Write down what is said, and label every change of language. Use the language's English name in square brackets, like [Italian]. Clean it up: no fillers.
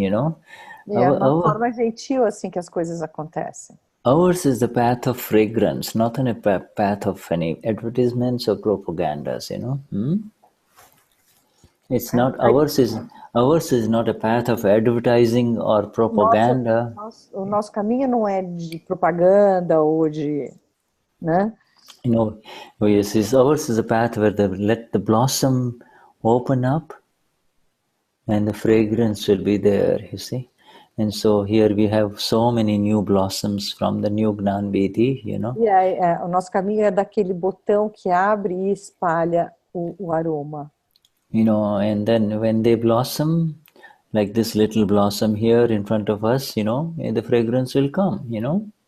[Portuguese] É uma forma gentil assim que as coisas acontecem. [English] Ours is the path of fragrance, not a path of any advertisements or propagandas, It's not, ours is not a path of advertising or propaganda. [Portuguese] O nosso caminho não é de propaganda ou de, né? [English] Ours is a path where let the blossom open up and the fragrance will be there, you see. And so here we have so many new blossoms from the new Gnan Vidhi, you know. [Portuguese] E aí, o nosso caminho é daquele botão que abre e espalha o aroma. [English] You know, and then when they blossom, like this little blossom here in front of us, you know, the fragrance will come, you know.